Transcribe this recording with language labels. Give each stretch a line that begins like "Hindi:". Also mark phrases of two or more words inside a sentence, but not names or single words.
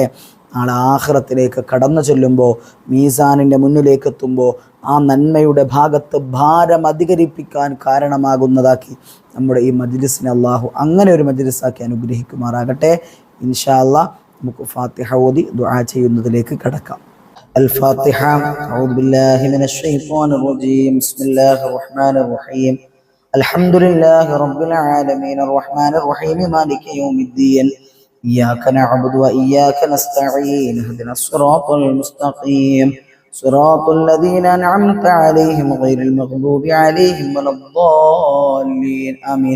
Malayalam: നാളെ ആഖിറത്തിലേക്ക് കടന്നു ചെല്ലുമ്പോൾ, മീസാനിൻ്റെ മുന്നിലേക്ക് എത്തുമ്പോൾ, ആ നന്മയുടെ ഭാഗത്ത് ഭാരം അധികരിപ്പിക്കാൻ കാരണമാകുന്നതാക്കി നമ്മുടെ ഈ മജ്ലിസിനെ അള്ളാഹു അങ്ങനെ ഒരു മജ്ലിസാക്കി അനുഗ്രഹിക്കുമാറാകട്ടെ.
Arabic: إن شاء الله
Malayalam: നമുക്ക് ഫാത്തിഹ ഓതി ദുആ ചെയ്യുന്നതിലേക്ക് കടക്കാം.
Arabic: الفاتحة. أعوذ بالله من الشيطان الرجيم. بسم الله الرحمن الرحيم. الحمد لله رب العالمين الرحمن الرحيم مالك يوم الدين إياك نعبد وإياك نستعين اهدنا الصراط المستقيم صراط الذين أنعمت عليهم غير المغضوب عليهم ولا الضالين آمين.